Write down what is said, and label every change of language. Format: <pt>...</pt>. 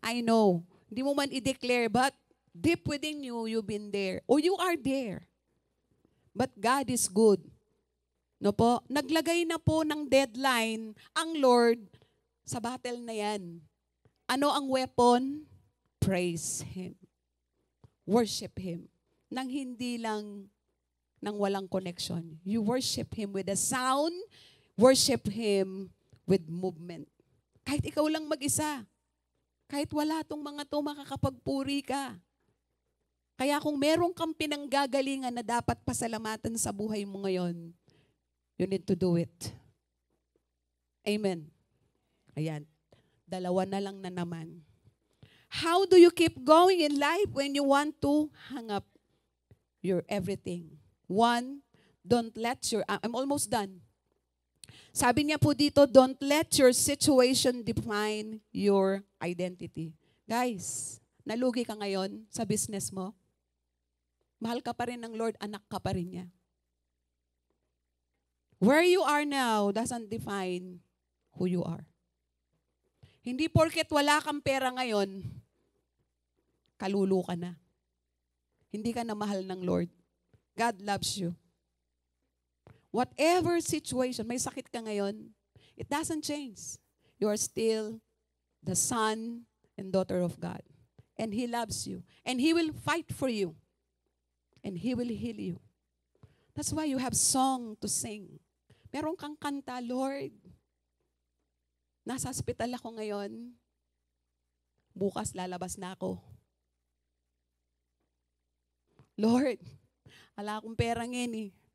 <en>I know.</en> <tl>Hindi mo man i-declare,</tl> <en>but deep within you, you've been there. Or you are there. But God is good. No po?</en> <tl>Naglagay na po ng deadline ang Lord sa battle na yan. Ano ang weapon?</tl> <en>Praise Him. Worship Him.</en> <tl>Nang hindi lang nang walang connection.</tl> <en>You worship Him with a sound, worship Him with movement.</en> <tl>Kahit ikaw lang mag-isa, kahit wala tong mga to, makakapagpuri ka. Kaya kung meron kang pinanggagalingan na dapat pasalamatan sa buhay mo ngayon,</tl> <en>you need to do it.</en> <tl>Amen. Ayan. Dalawa na lang na naman.</tl> <en>How do you keep going in life when you want to hang up your everything? One, don't let your, I'm almost done.</en> <tl>Sabi niya po dito,</tl> <en>don't let your situation define your identity.</en> <tl>Guys, nalugi ka ngayon sa business mo? Mahal ka pa rin ng Lord, anak ka pa rin niya.</tl> <en>Where you are now doesn't define who you are.</en> <tl>Hindi porket wala kang pera ngayon, kalulu ka na. Hindi ka na mahal ng Lord.</tl> <en>God loves you. Whatever situation,</en> <tl>may sakit ka ngayon,</tl> <en>it doesn't change. You are still the son and daughter of God. And He loves you. And He will fight for you. And He will heal you. That's why you have song to sing.</en> <tl>Meron kang kanta, Lord. Nasa hospital ako ngayon. Bukas lalabas na ako. Lord, wala akong pera ngayon eh.</tl>